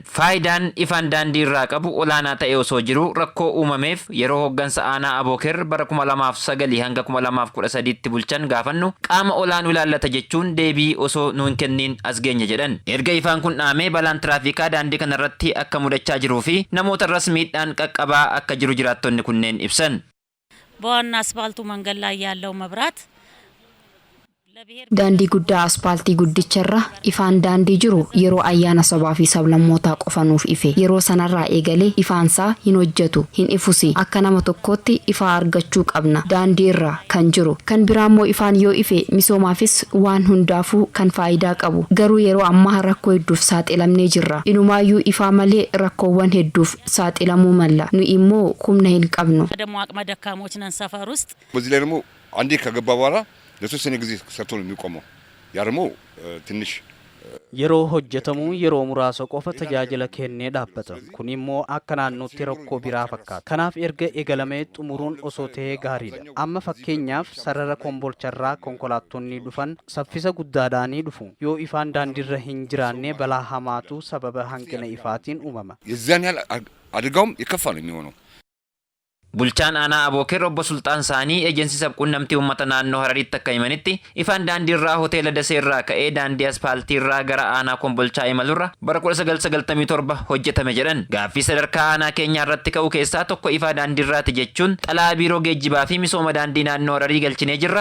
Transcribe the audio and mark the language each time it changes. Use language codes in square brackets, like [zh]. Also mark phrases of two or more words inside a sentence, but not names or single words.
[om] Faayidaan ifaan daandii irraa qabu olaanaa ta'ee osoo jiru rakkoo uumameef yeroo hooggansa aanaa Abubakar bara 2009 hanga 2013tti bulchan gaafannu qaama olaanuu ilaallata jechuun deebii osoo nuun kenniin as geenye jedhan. Erga ifaan kun dhaamee balaan tiraafikaa daandii kanarratti akka mudachaa jiruu fi namoota irras miidhaan qaqqabaa akka jiru jiraattonni kunneen ibsan. [am] በዋና አስፋልቱ መንገድ ላይ ያለው መብራት [om] daandii guddaa aspaaltii guddicha ifaan daandii jiru yeroo ayyaana sabaa fi sablammootaa qofanuuf ife yeroo sanarraa eegalee ifaansaa hin hojjetu hin ifusi akka nama tokkootti ifaa argachuu qabna daandii irra kan jiru kan biraammoo ifaan yoo ife misoomaafis waan hundaafuu kan faayidaa qabu garuu yeroo ammaa rakkoo hedduuf saaxilamnee jirra inumaayyuu ifaa malee rakkoowwan hedduuf saaxilamuu malla nu immoo humna hin qabnu [am] ደግሞ አቅመ ደካሞች ነን ሰፈር ውስጥ በዚህ ላይ ደግሞ አንዴ ከገባ በኋላ ለተወሰነ ጊዜ ሰርቶ ነው የሚቆመው ያ ደግሞ ትንሽ [om] yeroo hojjetamu yeroo muraasa qofa tajaajila kennee dhaabbata kun immoo akka naannootti rakkoo biraa fakkaata kanaaf erga eegalamee xumuruun osoo ta'ee gaariidha amma fakkeenyaaf sarara Kombolcharraa konkolaattonni dhufan saffisa guddaadhaan dhufu yoo ifaan daandiirra hin jiraanne balaa hamaatu sababa hanqina ifaatiin uumama [am] የዛን ያህል አደጋውም የከፋ ነው የሚሆነው [om] Bulchaan aanaa Abooker obbo Sultaan Saanii ejensi sabquunnamtii uummata naannoo Hararitti akka himanitti ifaan daandiirraa hoteela Daseerraa ka'ee daandii aspaaltiirraa gara aanaa Kombolchaa imalurra bara 1997 hojjetame jedhan. Gaaffii sadarkaa aanaa keenyaa irratti ka'u keessaa tokko ifaa daandiirraati jechuun xalaa biiroo geejjibaa fi misooma daandii naannoo Hararii galchinee jirra.